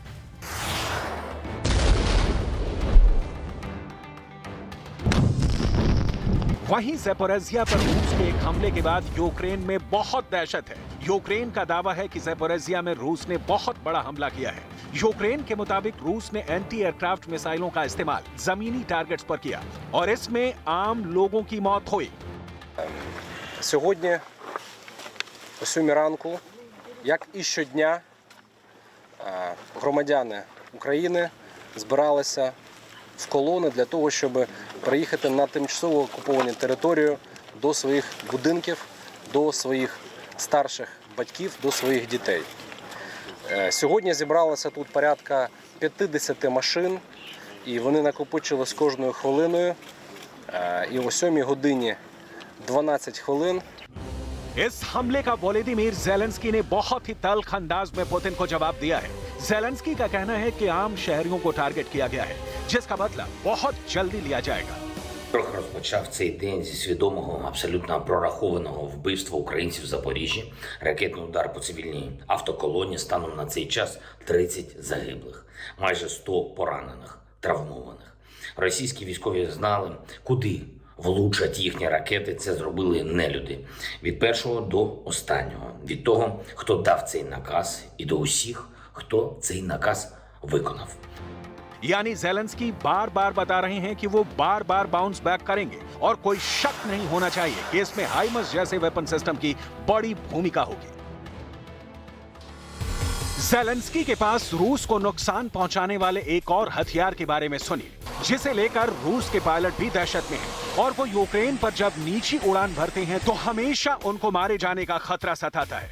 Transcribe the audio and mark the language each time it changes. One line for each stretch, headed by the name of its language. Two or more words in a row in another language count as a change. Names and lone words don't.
Hindi: वहीं ज़ेपोरिज़िया पर रूस के एक हमले के बाद यूक्रेन में बहुत दहशत है। यूक्रेन का दावा है कि ज़ेपोरिज़िया में रूस ने बहुत बड़ा हमला किया है। यूक्रेन के मुताबिक रूस ने
English: anti aircraft
Hindi: मिसाइलों का इस्तेमाल जमीनी टारगेट्स पर किया और इसमें आम लोगों की मौत हुई।
Ukrainian: Сьогодні о 7 ранку, як і щодня, громадяни України збиралися в колони для того, щоб приїхати на тимчасово окуповані території до своїх будинків, до своїх старших батьків, до своїх дітей. Сьогодні зібралося тут порядка 50 машин, і вони накопичились кожною хвилиною. І о 7 годині 12 хвилин
Hindi: इस हमले का वोलोदिमीर ज़ेलेंस्की ने बहुत ही तल्ख अंदाज में पुतिन को जवाब दिया है। ज़ेलेंस्की का कहना है कि आम शहरियों को टारगेट किया गया है, जिसका बदला बहुत जल्दी लिया जाएगा।
Ukrainian: Ворог розпочав цей день зі свідомого, абсолютно прорахованого вбивства українців в Запоріжжі. Ракетний удар по цивільній автоколоні, станом на цей час 30 загиблих, майже 100 поранених, травмованих. Російські військові знали, куди влучать їхні ракети. Це зробили нелюди. Від першого до останнього. Від того, хто дав цей наказ, і до усіх, хто цей наказ виконав.
Hindi: यानी ज़ेलेंस्की बार बार बता रहे हैं कि वो बार बार
English: bounce back
Hindi: करेंगे और कोई शक नहीं होना चाहिए कि इसमें हाइमर्स जैसे
English: weapon system
Hindi: की बड़ी भूमिका होगी। ज़ेलेंस्की के पास रूस को नुकसान पहुंचाने वाले एक और हथियार के बारे में सुनिए, जिसे लेकर रूस के पायलट भी दहशत में हैं और वो यूक्रेन पर जब नीची उड़ान भरते हैं तो हमेशा उनको मारे जाने का खतरा सताता है।